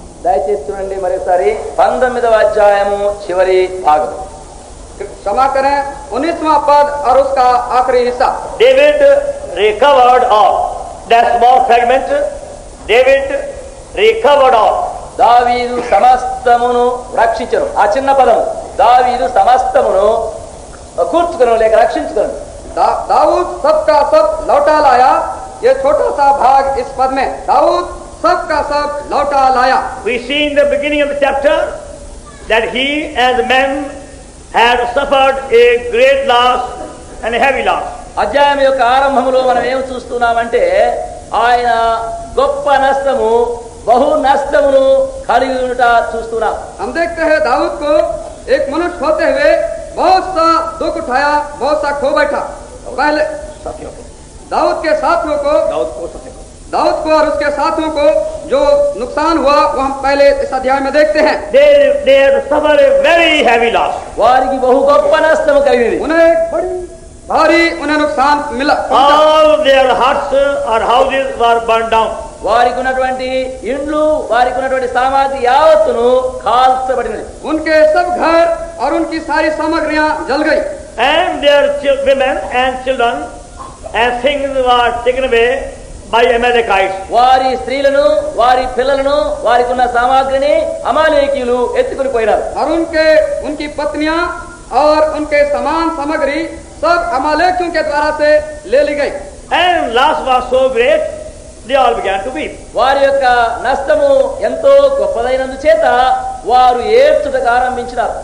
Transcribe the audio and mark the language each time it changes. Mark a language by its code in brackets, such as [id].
[te] దయచేసి చూడండి మరోసారి 19వ అధ్యాయము చివరి భాగం. [hi] क्षमा करें 19वां पद और उसका आखिरी हिस्सा. [en] David recovered all. That small fragment. David recovered all. [te] దావీదు సమస్తమును రక్షించను. ఆ చిన్న పదము దావీదు సమస్తమును కూర్చుకొను లేక రక్షించుకొను. [hi] दाऊद सबका सब लौटा लाया. ये छोटा सा भाग इस पद में दाऊद सबका सब लौटा लाया. [en] We see in the beginning of the chapter that he and the men had suffered a great loss and a heavy loss. [te] అధ్యాయం యొక్క ఆరంభంలో మనం ఏం చూస్తున్నామంటే ఆయన గొప్ప నష్టము బహు నష్టమును కలిగి ఉండుట చూస్తున్నాం. [hi] हम देखते हैं दाऊद को एक मनुष्य होते हुए बहुत सा दुख उठाया, बहुत सा खो बैठा. पहले साथियों को दाऊद के साथियों को दाऊद को और उसके साथियों को जो नुकसान हुआ वो हम पहले इस अध्याय में देखते हैं. [en] they had suffered a very heavy loss. [te] వారికి బహు గొప్ప నష్టము కలిగింది. [hi] उन्हें बड़ी भारी उन्हें नुकसान मिला. [en] All their huts or houses were burned down. [te] వారికి ఉన్నటువంటి ఇండ్లు వారికి ఉన్నటువంటి సామాగ్రి యావత్తును కాల్చబడినది. [hi] उनके सब घर और उनकी सारी सामग्रियां जल गई. [en] And their women and children and things were taken away by Amalekites. [te] వారి స్త్రీలను వారి పిల్లలను వారికి ఉన్న సామాగ్రిని అమాలేకీయులు ఎత్తుకుని పోయినారు. [hi] और उनकी पत्नियां और उनके सामान सामग्री सब अमालेकियों के द्वारा से ले ली गई. [en] And loss was so great, they all began to weep. [te] వారి యొక్క నష్టము ఎంతో గొప్పదైనందు చేత వారు ఏడ్చుటకు ఆరంభించినారు.